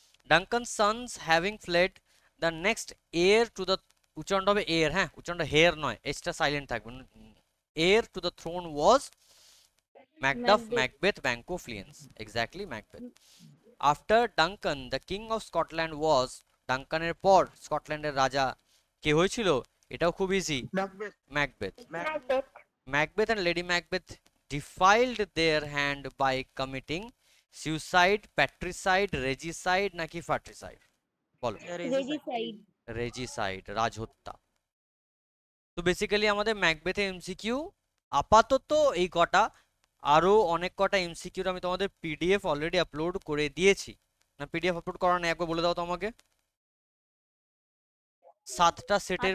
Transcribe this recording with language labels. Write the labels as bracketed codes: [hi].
[en] Duncan sons having fled the next heir to the, [bn] উচ্চারণটা হবে air, হ্যাঁ উচ্চারণটা হেয়ার নয়, এসটা সাইলেন্ট থাকবে। [en] Heir to the throne was Macduff, Macbeth, Banquo, Fleance. Exactly Macbeth. After Duncan the king of Scotland was, [bn] ডাঙ্কানের পর স্কটল্যান্ডের রাজা কে হয়েছিল? এটাও খুব easy, [en] Macbeth. [bn] Macbeth. [en] Macbeth. Macbeth and Lady Macbeth defiled their hand by committing suicide, patricide, regicide [bn] নাকি [en] fratricide? [bn] বলো। [en] Regicide. [bn] রেজিসাইড, রাজহত্যা। তো basically আমাদের ম্যাকবেথে এমসিকিউ আপাতত এই কটা, আরো অনেক কটা এমসিকিউ আমি তোমাদের পিডিএফ অলরেডি আপলোড করে দিয়েছি। না পিডিএফ আপলোড করা নেই, একবার বলে দাও তো আমাকে। 7টা সেটের,